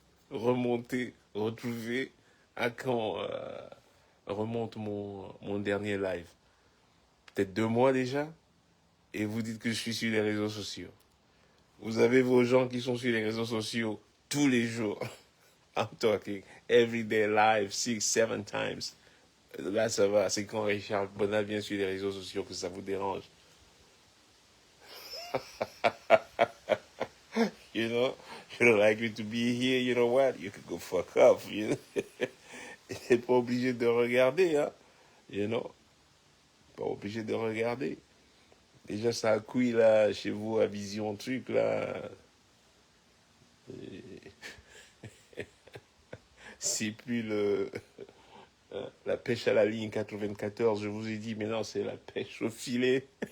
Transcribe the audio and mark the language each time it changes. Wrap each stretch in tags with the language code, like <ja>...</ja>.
<fr>Remonté, retrouvé à quand remonte mon dernier live? Peut-être 2 mois déjà? Et vous dites que je suis sur les réseaux sociaux. Vous avez vos gens qui sont sur les réseaux sociaux tous les jours.</fr> <en>I'm talking everyday live, 6, 7 times.</en> <fr>Là, ça va. C'est quand Richard Bonal vient sur les réseaux sociaux que ça vous dérange.</fr> <en>You know, you don't like me to be here, you know what? You can go fuck off, you know.</en> <fr>Il n'est pas obligé de regarder, hein.</fr> <en>You know.</en> <fr>Pas obligé de regarder. Déjà, ça a couille, là, chez vous, à Vision Truc, là. C'est plus la pêche à la ligne 94, je vous ai dit, mais non, c'est la pêche au filet.</fr>